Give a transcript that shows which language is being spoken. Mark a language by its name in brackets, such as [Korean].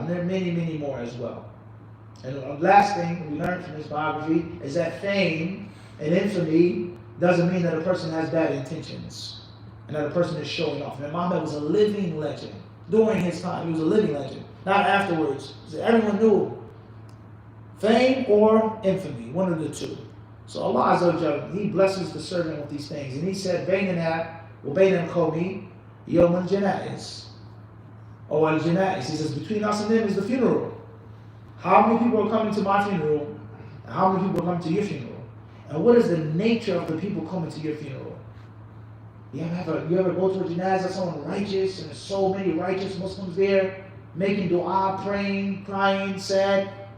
[English] And there are many, many more as well. And the last thing we learned from this biography is that fame and infamy doesn't mean that a person has bad intentions and that a person is showing off. And Muhammad was a living legend. During his time, he was a living legend. Not afterwards. So everyone knew. Fame or infamy, one of the two. So Allah Azza wa Jalla, He blesses the servant with these things. [Arabic] And He said, بَيْنَنَا وَبَيْنَ الْقَوْمِ يَوْمَ الْجَنَائِزِ. [English] Or al-janaiz. He says, between us and them is the funeral. How many people are coming to my funeral? And how many people are coming to your funeral? And what is the nature of the people coming to your funeral? You ever go to a janazah, someone righteous, and there's so many righteous Muslims there, making dua, praying, crying, sad?